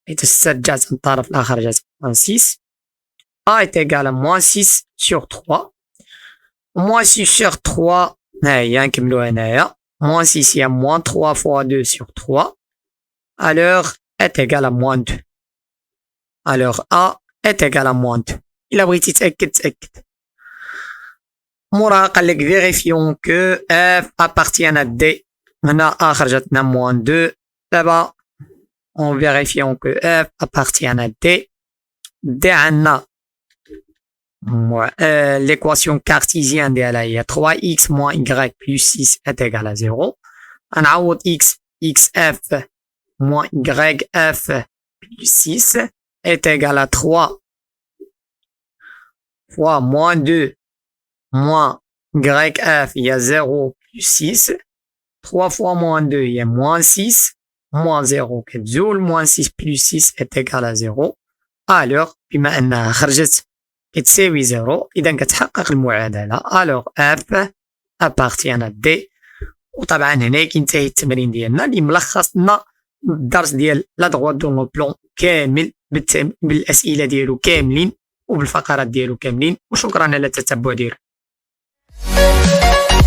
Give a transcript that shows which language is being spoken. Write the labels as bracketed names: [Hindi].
[Arabic] حيت الستة جات من الطرف الآخر جات [French] moins 6. A est égal à moins 6 sur 3. Moins 6 sur 3 [Arabic] ها هي نكملو هنايا. [French] Moins 6 هي moins 3 fois 2 sur 3. Alors est égal à moins 2. Alors A est égal à moins 2. [Arabic] إلا بغيتي تأكد. موراها قالك [French] vérifions que F appartient à D. [Arabic] هنا A خرجتنا [French] moins 2. [Arabic] دابا [French] en vérifiant que F appartient à D. D [Arabic] عندنا [French] l'équation cartésienne [Arabic] ديالها هي [French] 3x moins y plus 6 est égal à 0. غنعوض xf moins yf plus 6 est égal à 3 fois moins 2 moins yf il y a 0 plus 6. 3 fois moins 2 il y a moins 6 moins 0 [Arabic] كتزول [French] moins 6 plus 6 est égal à 0. alors [Arabic] بما أنها خرجت كتساوي 0 إذا كتحقق المعادلة. [French] alors f appartient à D. [Arabic] وطبعا هنا كينتهي التمرين ديالنا اللي ملخص لنا الدرس ديال [French] لا دغوا دون لو بلون [Arabic] كامل بالأسئلة ديالو كاملين وبالفقرات ديالو كاملين. وشكرا على التتبع ديالكم.